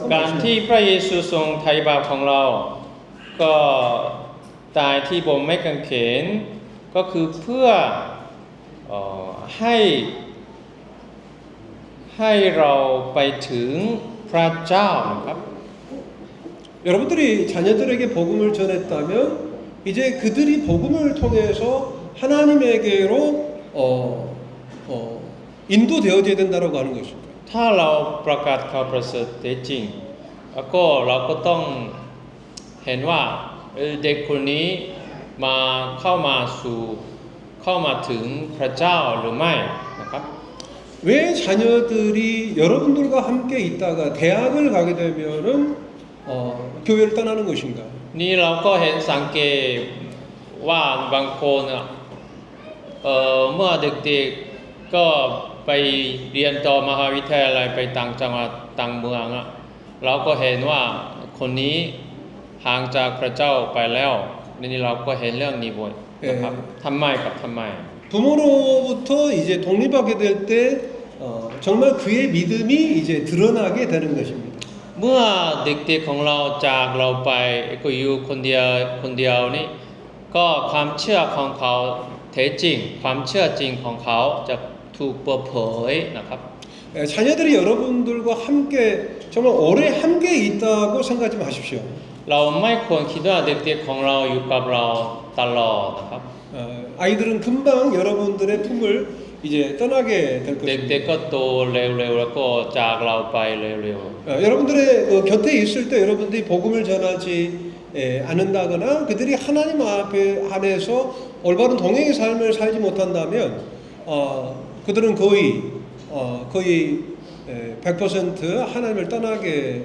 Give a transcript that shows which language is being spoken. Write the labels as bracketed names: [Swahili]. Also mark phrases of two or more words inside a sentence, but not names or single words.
[Thai] การที่ [Korean] 말씀합니다. [Thai] พระเยซูทรงไถ่บาปของเรา ก็ตายที่บนไม้กางเขนก็คือเพื่อให้เราไปถึงพระเจ้านะครับ [Korean] 여러분들이 자녀들에게 복음을 전했다면 이제 그들이 복음을 통해서 하나님에게로 인도되어져야 된다라고 하는 것입니다. [Thai] ถ้าเราประกาศข่าวประเสริฐแท้จริงแล้วก็เราก็ต้องเห็นว่าเด็กคนนี้เข้ามาถึงพระเจ้าหรือไม่นะครับ [Korean] 왜 자녀들이 여러분들과 함께 있다가 대학을 가게 되면은 교회를 떠나는 것인가? [Thai] นี่เราก็เห็นสังเกตว่าบางคนเมื่อเด็กๆก็ไปเรียนต่อมหาวิทยาลัยไปต่างจังหวัดต่างเมืองเราก็เห็นว่าคนนี้ห่างจากพระเจ้าไปแล้วนี่เราก็เห็นเรื่องนี้บ่อยนะครับทำไมกับทำไม [Korean] 부모로부터 이제 독립하게 될 때 정말 그의 믿음이 이제 드러나게 되는 것입니다. [Thai] เมื่อเด็กๆของเราจากเราไปก็อยู่คนเดียวนี่ก็ความเชื่อของเขาแท้จริงความเชื่อจริงของเขาจะถูกเปิดเผยนะครับ [Korean] 자녀들이 여러분들과 함께 정말 오래 함께 있다고 생각하지 마십시오. [Thai] เราไม่ควรคิดว่าเด็กๆของเราอยู่กับเราตลอดนะครับ [Korean] 아이들은 금방 여러분들의 품을 이제 떠나게 될 [Thai] เด็ก [Korean] 것입니다. [Thai] ๆก็โตเร็วๆแล้วก็จากเราไปเร็ว [Korean] 여러분들의 곁에 있을 때 여러분들이 복음을 전하지 않는다거나 그들이 하나님 앞에 안에서 올바른 동행의 삶을 살지 못한다면 그들은 거의 100% 하나님을 떠나게 될